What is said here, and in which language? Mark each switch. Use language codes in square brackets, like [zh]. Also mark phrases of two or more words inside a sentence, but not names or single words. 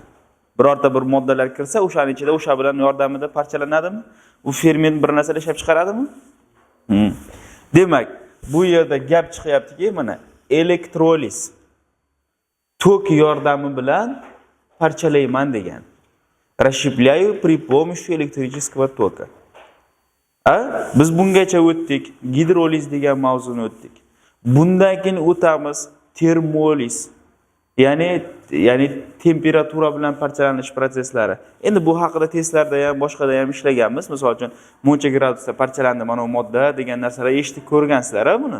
[uz] Birorta bir moddalar kirsa, o'shaning ichida o'sha bilan yordamida parchalanadimi? U ferment bir narsani ishlab chiqaradimi? Demak, bu yerda gap chiqyaptiki, mana elektroliz tok yordami bilan parchalayman degan. [ru] Расщепляю при помощи электрического тока. [uz] Biz bungacha o'tdik, gidroliz degan mavzuni o'tdik. Bundan keyin o'tamiz termoliz. Ya'ni temperatura bilan parchalanish prosesslari. Endi bu haqida testlarda ham, boshqada ham ishlaganmiz. Misol uchun, muncha gradusda parchalandi mana bu modda degan narsalar eshitib ko'rgansizlar-a buni.